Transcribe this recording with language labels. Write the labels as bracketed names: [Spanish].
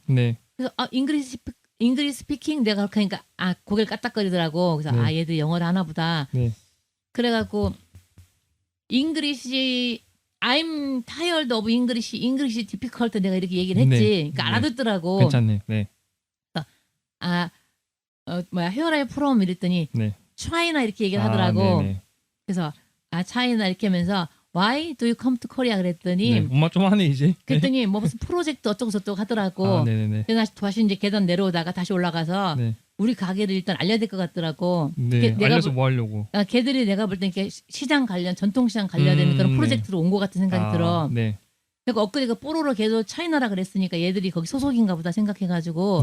[Korean] 네. 그래서 잉글리시 스피킹 내가 그렇게 하니까 고개를 까딱거리더라고. 그래서 네. 얘들 영어를 하나 보다. 네. 그래갖고 잉글리시 [English] I'm tired of English difficult [Korean] 내가 이렇게 얘기를 했지. 네. 그러니까 네. 알아듣더라고. 괜찮네. 네. [English] Where are you from [Korean] 이랬더니 네. China 이렇게 얘기를 하더라고. 네네. 그래서 China 이렇게 하면서 [English] Why do you come to Korea [Korean] 그랬더니 네. 엄마 좀 하네 이제. 그랬더니 뭐 무슨 프로젝트 어쩌고 저쩌고 하더라고. 네네네. 그래서 다시 이제 계단 내려오다가 다시 올라가서 네. 우리 가게를 일단 알려야 될 것 같더라고. 네. 내가 알려서 뭐 하려고? 걔들이 내가 볼 때 이렇게 시장 관련 전통시장 관련된 그런 네. 프로젝트로 온 것 같은 생각이 들어. 네. 그러니까 엊그제 그 뽀로로 걔도 차이나라 그랬으니까 얘들이 거기 소속인가 보다 생각해가지고